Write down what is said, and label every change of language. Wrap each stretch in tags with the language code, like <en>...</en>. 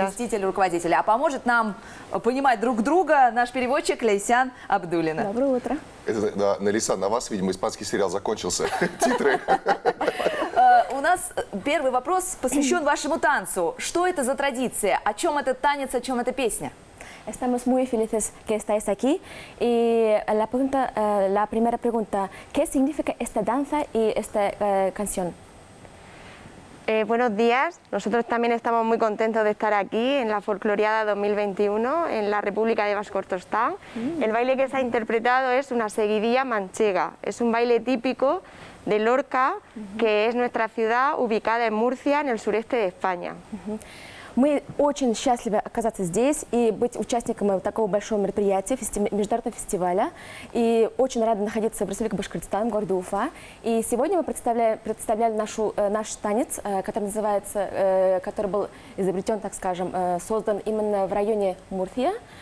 <ru>заместитель руководителя. А поможет нам понимать друг друга наш переводчик Лейсян Абдулина. Доброе утро. Это, да, Лейсан, на вас, видимо, испанский сериал закончился. Титры. У нас первый вопрос посвящен вашему танцу. Что это за традиция? О чем этот танец, о чем эта песня?</ru> <es>Estamos muy felices que estáis aquí. Y la primera pregunta, ¿qué significa esta danza y esta canción? Buenos días, nosotros también estamos muy contentos de estar aquí en la Folcloriada 2021 en la República de Bascortostán. El baile que se ha interpretado es una seguidilla manchega, es un baile típico de Lorca, que es nuestra ciudad ubicada en Murcia, en el sureste de España.</es> <ru>Мы очень счастливы оказаться здесь и быть участником такого большого мероприятия, международного фестиваля. И очень рады находиться в Республике Башкортостан, в городе Уфа. И сегодня мы представляли наш танец, который называется, который был изобретен, так скажем, создан именно в районе Мурсия.</ru>